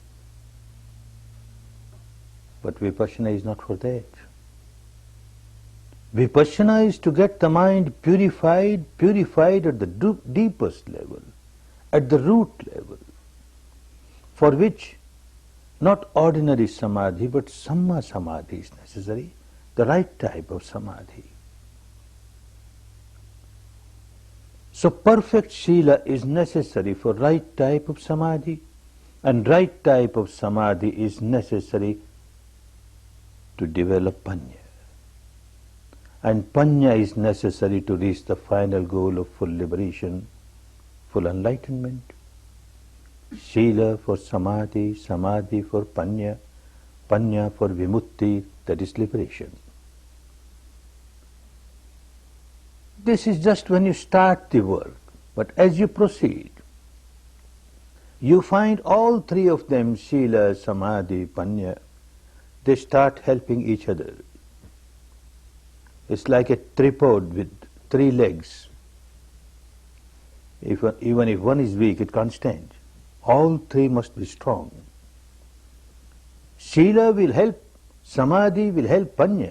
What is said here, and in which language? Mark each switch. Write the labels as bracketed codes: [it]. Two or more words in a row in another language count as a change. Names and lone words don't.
[en] But vipassana is not for that. Vipassana is to get the mind purified at the deepest level, at the root level, for which not ordinary samadhi but [pi] samma samadhi [en] is necessary, the right type of samadhi. So perfect sila is necessary for right type of samadhi, and right type of samadhi is necessary to develop panya. And panya is necessary to reach the final goal of full liberation, full enlightenment. Sila for samadhi, samadhi for panya, panya for vimutti, that is liberation. This is just when you start the work, but as you proceed, you find all 3 of them, [pi] sila, samadhi, panya, [en] they start helping each other. It's like a tripod with 3 legs. Even if one is weak, it can't stand. All 3 must be strong. Sila will help, samadhi will help panya.